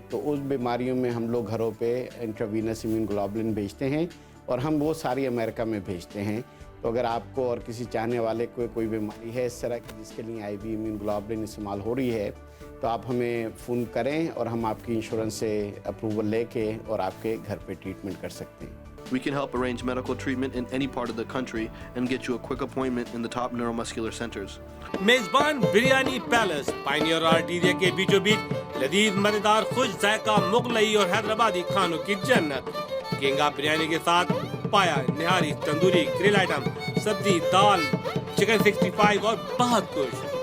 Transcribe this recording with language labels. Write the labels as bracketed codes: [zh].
[ur] تو اس بیماریوں میں ہم لوگ گھروں پہ انٹراوینس امیون گلوبولن بھیجتے ہیں, اور ہم وہ ساری امریکہ میں بھیجتے ہیں. تو اگر آپ کو اور کسی چاہنے والے کو کوئی بیماری ہے اس طرح کی جس کے لیے IV امیون گلوبولن استعمال ہو رہی ہے, تو آپ ہمیں فون کریں اور ہم آپ کی انشورنس سے اپروول لے کے اور آپ کے گھر پہ ٹریٹمنٹ کر سکتے ہیں. [en] We can help arrange medical treatment in any part of the country and get you a quick appointment in the top neuromuscular centers. [ur] میزبان بریانی پیلس, پائنیئر آرٹیریا کے بیچوں بیچ لذیذ مزیدار خوش ذائقہ مغلئی اور حیدرآبادی کھانوں کی جنت. کینگا بریانی کے ساتھ پایا, نہاری, تندوری, گرل آئٹم, سبزی, دال, چکن 65 اور بہت کچھ.